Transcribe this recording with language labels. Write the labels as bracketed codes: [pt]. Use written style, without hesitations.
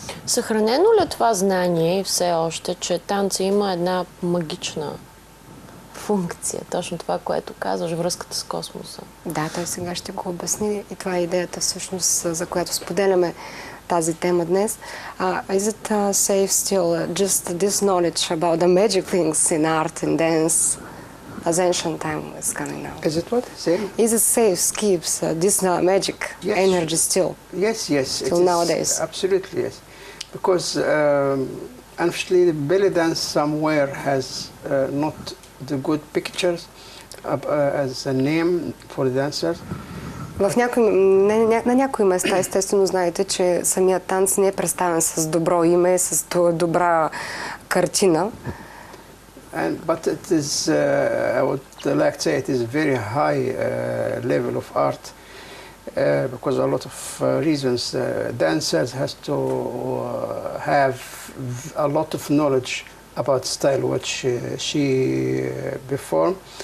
[bg] Съхранено ли това знание все още, че танца има една магична функция? Точно това, което казваш, връзката с космоса. Да, той сега ще го обясни и това е идеята всъщност, за която споделяме тази тема днес. [en] Is it safe still just this knowledge about the magic things in art and dance as ancient time is coming now? Is it what? Say? Is it safe, keeps this magic energy still? Yes, Till nowadays? Absolutely, yes. Because unfortunately the belly dance somewhere has not the good pictures as a name for the dancers. [bg] На някои места, естествено, знаете, че самият танц не е представен с добро име, с добра картина. [en] But it is, I would like to say, it is very high level of art because a lot of reasons. Dancers has to have a lot of knowledge about style which she perform.